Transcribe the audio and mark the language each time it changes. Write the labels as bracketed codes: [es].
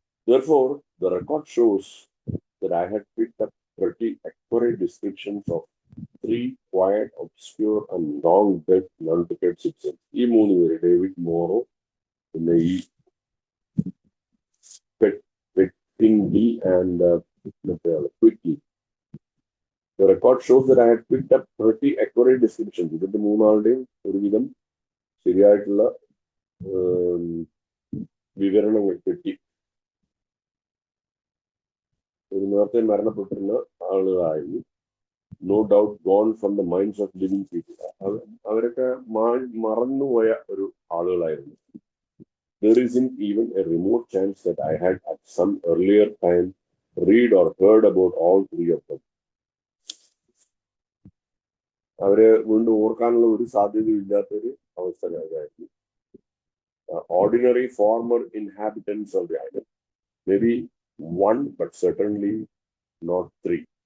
[en] Therefore, the record shows that I had picked up pretty accurate descriptions of 3 quiet, obscure, and long-dead Nantucket citizens. [ml] ഈ 3 പേര്, David മോറോ, പിന്നെ ഈ Pettingill and Quigley. [en] The record shows that I had picked up pretty accurate descriptions. [ml] ഇതിന്റെ 3 ആളുടെയും ഒരുവിധം ശരിയായിട്ടുള്ള വിവരണങ്ങൾ കിട്ടി. ഒരു നേരത്തെ മരണപ്പെട്ടിരുന്ന ആളുകളായിരുന്നു. [en] No doubt gone from the minds of living people. [ml] അവരൊക്കെ മറന്നുപോയ ഒരു ആളുകളായിരുന്നു. [en] There isn't even a remote chance that I had at some earlier time read or heard about all 3 of them. [ml] അവരെ വീണ്ടും ഓർക്കാനുള്ള ഒരു സാധ്യതയില്ലാത്തൊരു അവസ്ഥയായിരുന്നു. [en] Ordinary former inhabitants of the island. Maybe 1, but certainly not 3.